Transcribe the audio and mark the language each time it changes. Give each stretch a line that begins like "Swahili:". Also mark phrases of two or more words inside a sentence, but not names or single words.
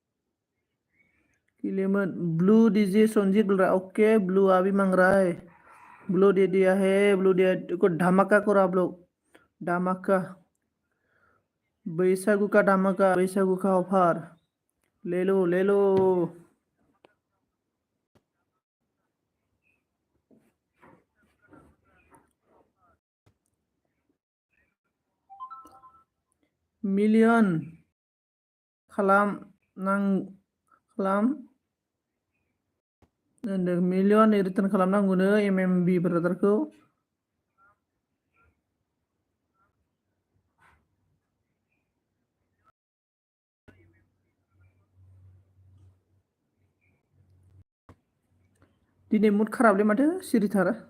Hindi: ब्लू डीजे संजीत बोल रहा ओके ब्लू अभी मांग रहा है ब्लू दे दिया है, ब्लू दे को धमाका करो आप लोग, धमाका, बैसागु का धमाका, बैसागु का ऑफर, ले लो ले लो।
Bodo: मिलियन खालाम नां खालाम मिलियन रिटार्न खालामनांगौनो MMB ब्रादारखौ। दिनै मुड खाराबलै माथो सिरिथार।